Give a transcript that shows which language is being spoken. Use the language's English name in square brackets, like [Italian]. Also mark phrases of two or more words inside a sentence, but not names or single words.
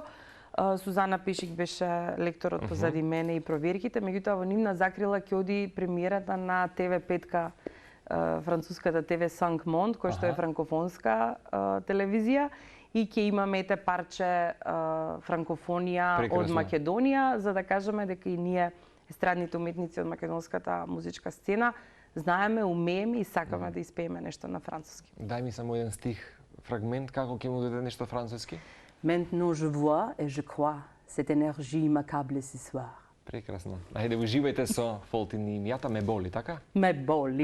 [Macedonian] Сузана Пешик беше лекторот позади мене и проверките, меѓутоа во нивна закрила ќе оди премиерата на ТВ5-ка, француската ТВ Cinq Monde, која што е франкофонска телевизија, и ќе имаме ете парче франкофонија од Македонија, за да кажеме дека и ние, естрадните уметници од македонската музичка сцена, знаеме, умееме и сакаме да испееме нешто на француски. Дај ми само еден стих, фрагмент, како ќе му даде нешто француски? [French] Maintenant je vois et je crois cette énergie m'accable ce soir. [Macedonian] Прекрасно. Ајде, уживајте со Фолтин и мијата ме боли, така? Ме боли.